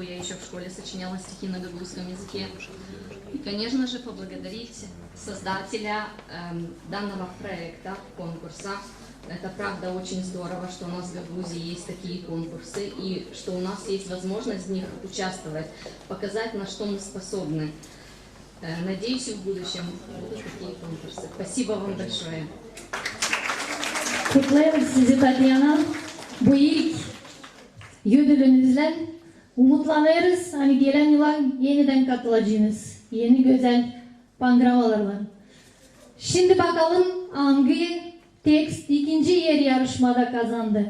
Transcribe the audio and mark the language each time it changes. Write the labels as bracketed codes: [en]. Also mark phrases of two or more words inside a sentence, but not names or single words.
[ru] Я еще в школе сочиняла стихи на гагаузском языке. И, конечно же, поблагодарить создателя данного проекта, конкурса. Это правда очень здорово, что у нас в Гагаузии есть такие конкурсы, и что у нас есть возможность в них участвовать, показать, на что мы способны. Надеюсь, и в будущем будут такие конкурсы. Спасибо вам большое. [gag] Kutlarım sizi Tatyana. Bu ilk ödülünüzle umutlanırız. Hani gelen yıla yeniden katılacağınız. Yeni güzel pangramalarla. Şimdi bakalım hangi tekst ikinci yer yarışmada kazandı.